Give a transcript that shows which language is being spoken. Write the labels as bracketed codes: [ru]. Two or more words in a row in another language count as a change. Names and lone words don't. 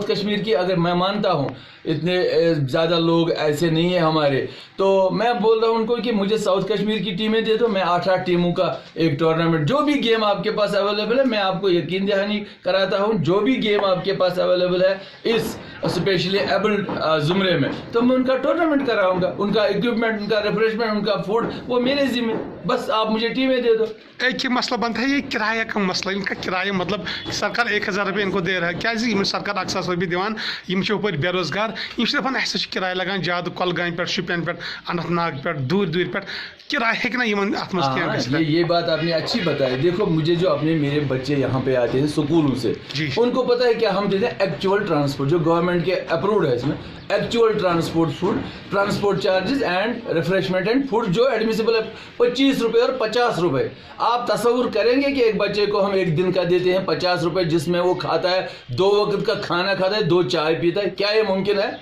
[ur] کشمیر کی اگر میں مانتا ہوں اتنے زیادہ لوگ ایسے نہیں ہیں ہمارے تو میں بول رہا ہوں ان کو کہ مجھے ساؤتھ کشمیر کی ٹیمیں دے دو میں 8 ٹیموں کا ایک ٹورنامنٹ جو بھی گیم آپ کے پاس اویلیبل ہے میں آپ کو یقین دہانی کراتا ہوں جو بھی گیم آپ کے پاس اویلیبل ہے اس [en] specially abled [ur] زمرے میں تو میں ان کا ٹورنامنٹ کراؤں گا ان کا اکوپمنٹ ان کا ریفریشمنٹ ان کا فوڈ وہ میرے ذمہ بس آپ مجھے ٹیمیں دے دو ایک یہ مسئلہ بنتا ہے یہ کرایہ کا مسئلہ ان کا کرایہ مطلب سرکار 1000 روپیہ ان کو دے رہا ہے کیا سرکار 100 روپیہ [ks] دِوان یِم چھِ ہُپٲرۍ بے روزگار یِم چھِ دَپان اَسہِ چھِ کرایہ لگان زیادٕ کۄلگامہِ پٮ۪ٹھ شُپین پٮ۪ٹھ اننت ناگ پٮ۪ٹھ دوٗرِ پٮ۪ٹھ کرایہ ہیٚکہِ نا یِمن اتھ منٛز کینٛہہ گٔژھِتھ [ur] یہ بات آپ نے اچھی بتائی دیکھو مجھے جو اپنے میرے بچے یہاں پہ آتے ہیں سکولوں سے ان کو پتا ہے کیا ہم دیتے ہیں [en] actual transport [ur] جو گورنمنٹ کے اپروڈ ہے اس میں [en] actual transport food transport charges and refreshment and food [ur] جو ایڈمیسیبل ہے 25 روپے اور 50 روپے آپ تصور کریں گے کہ ایک بچے کو ہم ایک دن کا دیتے ہیں 50 روپے جس میں وہ کھاتا ہے 2 وقت کا کھانا کھاتا ہے 2 چائے پیتا ہے کیا یہ ممکن ہے